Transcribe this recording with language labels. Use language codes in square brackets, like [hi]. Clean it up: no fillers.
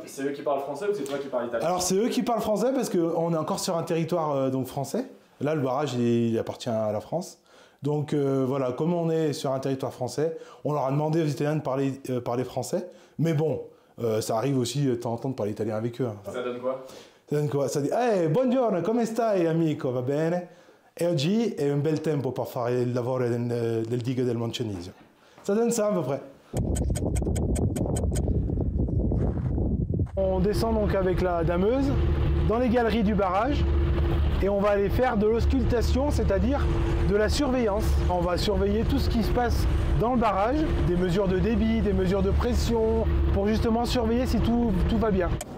[fr] C'est eux qui parlent français ou c'est toi qui parles italien? Alors c'est eux qui parlent français parce qu'on est encore sur un territoire donc français, là le barrage il appartient à la France. Donc voilà, comme on est sur un territoire français, on leur a demandé aux Italiens de parler français. Mais bon, ça arrive aussi de temps en temps de parler italien avec eux. Hein. Ça donne quoi? Ça donne quoi? Ça dit [it] hey, buongiorno, come stai amico? Va bene? E oggi è un bel tempo per fare il lavoro del digue del Moncenisio. [fr] Ça donne ça à peu près. On descend donc avec la dameuse dans les galeries du barrage. Et on va aller faire de l'auscultation, c'est-à-dire de la surveillance. On va surveiller tout ce qui se passe dans le barrage, des mesures de débit, des mesures de pression, pour justement surveiller si tout va bien.